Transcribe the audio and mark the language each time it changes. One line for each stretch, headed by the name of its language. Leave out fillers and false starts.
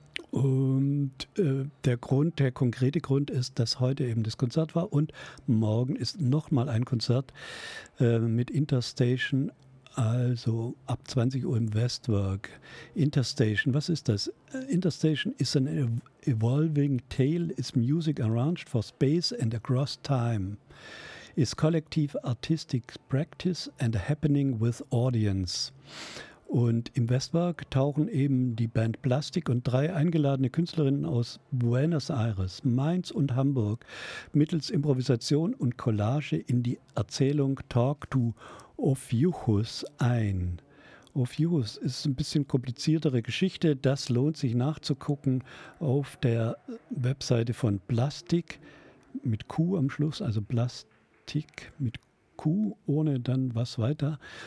German: Und der konkrete Grund ist, dass heute eben das Konzert war und morgen ist nochmal ein Konzert mit Interstation. Also ab 20 Uhr im Westwerk. Interstation, was ist das?
English: Interstation is an evolving tale, is music arranged for space and across time, is collective artistic practice and a happening with audience.
German: Und im Westwerk tauchen eben die Band Plastic und drei eingeladene Künstlerinnen aus Buenos Aires, Mainz und Hamburg mittels Improvisation und Collage in die Erzählung Talk to Ophiuchus ein. Ophiuchus ist ein bisschen kompliziertere Geschichte. Das lohnt sich nachzugucken auf der Webseite von Plastic mit Q am Schluss, also Plastic mit Q, ohne dann was weiter.